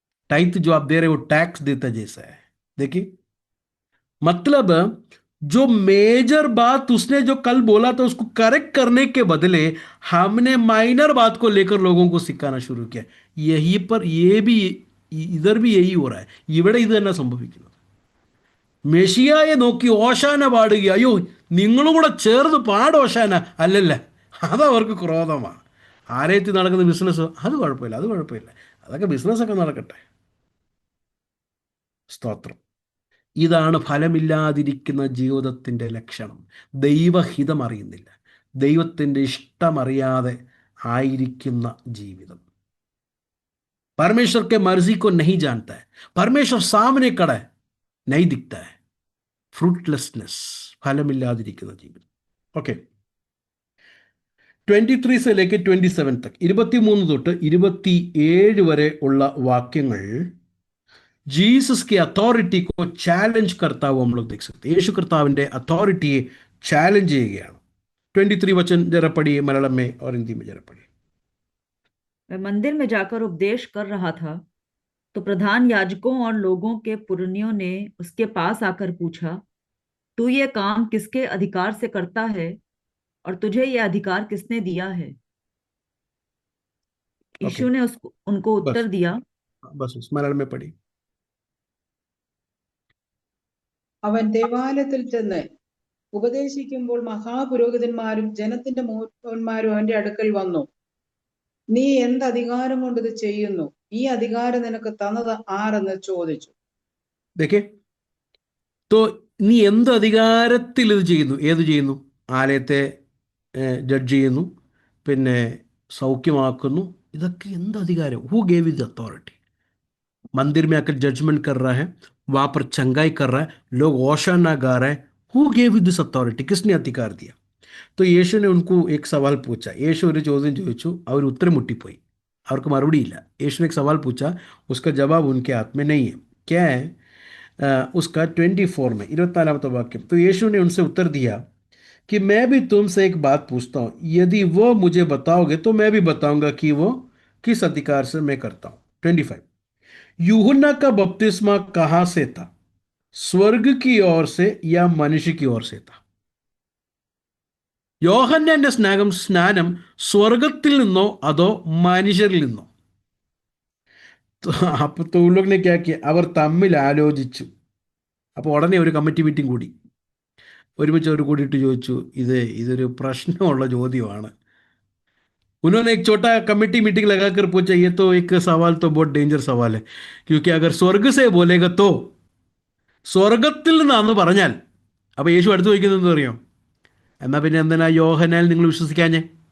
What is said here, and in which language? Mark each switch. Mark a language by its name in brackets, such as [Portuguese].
[Hindi] Tithe जो आप दे रहे हो वो टैक्स देता जैसा है. देखिए मतलब जो मेजर बात उसने जो कल बोला था उसको करेक्ट करने के बदले हमने माइनर बात को लेकर लोगों को सिखाना शुरू किया. यही पर ये भी इधर भी यही हो रहा है. [Malayalam] ഇവിടെ ഇത് തന്നെ സംഭവിക്കുന്നത്. മെഷിയായെ നോക്കി ഓശാന പാടുക, അയ്യോ നിങ്ങളും കൂടെ ചേർന്ന് പാടോശാന, അല്ലല്ല, അതവർക്ക് ക്രോധമാണ്. ആലയത്തിൽ നടക്കുന്ന ബിസിനസ് അത് കുഴപ്പമില്ല, അത് കുഴപ്പമില്ല, അതൊക്കെ ബിസിനസ്സൊക്കെ നടക്കട്ടെ. സ്തോത്രം. ഇതാണ് ഫലമില്ലാതിരിക്കുന്ന ജീവിതത്തിൻ്റെ ലക്ഷണം. ദൈവഹിതം അറിയുന്നില്ല, ദൈവത്തിൻ്റെ ഇഷ്ടമറിയാതെ ആയിരിക്കുന്ന ജീവിതം. [Hindi] परमेश्वर के मर्जी को नहीं जानता है, परमेश्वर सामने खड़ा है, नहीं दिखता है. [Malayalam] ഫ്രൂട്ട്ലെസ്നെസ്, ഫലമില്ലാതിരിക്കുന്ന ജീവിതം. [Hindi] ഓക്കെ, 23 से लेके 27 तक, [Malayalam] 23 തൊട്ട് 27 വരെ ഉള്ള വാക്യങ്ങൾ [Hindi] जीसस की अथॉरिटी को चैलेंज करता हुआ हम लोग देख सकते हैं. [Malayalam] യേശു കർത്താവിന്റെ അതോറിറ്റിയെ ചാലഞ്ച് ചെയ്യുകയാണ്. [Hindi] 23 वचन जरा पढ़िए मलयालम में और हिंदी में जरा पढ़िए. वह मंदिर में जाकर उपदेश कर रहा था तो प्रधान याजकों और लोगों के पुरनियों ने उसके पास आकर पूछा, तू ये काम किसके अधिकार से करता है और तुझे ये अधिकार किसने दिया है? यीशु ने उनको उत्तर बस दिया, बस मलयालम में पढ़ी. [Malayalam] അവൻ ദേവാലയത്തിൽ ചെന്ന് ഉപദേശിക്കുമ്പോൾ മഹാപുരോഹിതന്മാരും ജനത്തിന്റെ മൂപ്പന്മാരും അവന്റെ അടുക്കൽ വന്നു. നീ എന്ത് അധികാരം കൊണ്ട് ഇത് ചെയ്യുന്നു? ഈ അധികാരം നിനക്ക് തന്നത് ആരെന്ന് ചോദിച്ചു. [Hindi] देखिए, तो [Malayalam] നീ എന്ത് അധികാരത്തിൽ ഇത് ചെയ്യുന്നു? ഏത് ചെയ്യുന്നു? ആലയത്തെ ജഡ്ജ് ചെയ്യുന്നു, പിന്നെ സൗഖ്യമാക്കുന്നു. ഇതൊക്കെ എന്ത് അധികാരം? [English] Who gave is authority? [Hindi] मंदिर में आकर जजमेंट कर रहा है, वहां पर चंगाई कर रहा है, लोग ओशाना गा रहे हैं. [English] Who gave this authority? [Hindi] किसने अधिकार दिया? तो യേശു ने उनको एक सवाल पूछा. [Malayalam] യേശു ഒരു ചോദ്യം ചോദിച്ചു, അവർ ഉത്തരം മുട്ടിപ്പോയി, അവർക്ക് മറുപടിയില്ല. [Hindi] യേശു ने एक सवाल पूछा, उसका जवाब उनके हाथ में नहीं है. क्या है? उसका 24 में 24वां वाक्य. तो यीशु ने उनसे उत्तर दिया कि मैं भी तुमसे एक बात पूछता हूं, यदि वो मुझे बताओगे तो मैं भी बताऊंगा कि वो किस अधिकार से मैं करता हूं. 25. यूहन्ना का बपतिस्मा कहां से था? स्वर्ग की ओर से या मनुष्य की ओर से था? [Malayalam] യോഹന്നാന്റെ സ്നാനം സ്വർഗത്തിൽ നിന്നോ അതോ മനുഷ്യരിൽ നിന്നോ? [Hindi] അപ്പൊ तो उन लोग ने क्या किया? [Malayalam] അവർ തമ്മിൽ ആലോചിച്ചു. അപ്പോൾ ഉടനെ ഒരു കമ്മിറ്റി മീറ്റിംഗ് കൂടി. ഒരുമിച്ച് അവർ കൂടിയിട്ട് ചോദിച്ചു, ഇതൊരു പ്രശ്നമുള്ള ചോദ്യമാണ്. [Hindi] उन्होंने एक छोटा कमेटी मीटिंग लगाकर पूछा, ये तो एक सवाल तो बहुत डेंजर सवाल है, क्योंकि अगर स्वर्ग से बोलेगा तो [Malayalam] സ്വർഗത്തിൽ നിന്നാന്ന് പറഞ്ഞാൽ, അപ്പോൾ യേശു അടുത്ത് ചോദിക്കുന്നത് അറിയാം, എന്നാൽ പിന്നെ എന്തിനാ യോഹന്നാനിൽ നിങ്ങൾ വിശ്വസിക്കാഞ്ഞേ?